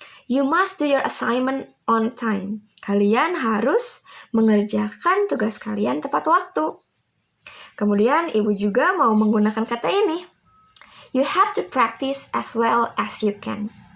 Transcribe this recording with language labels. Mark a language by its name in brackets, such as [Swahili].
[English] You must do your assignment on time. [Indonesian] Kalian harus mengerjakan tugas kalian tepat waktu. Kemudian Ibu juga mau menggunakan kata ini. [English] You have to practice as well as you can.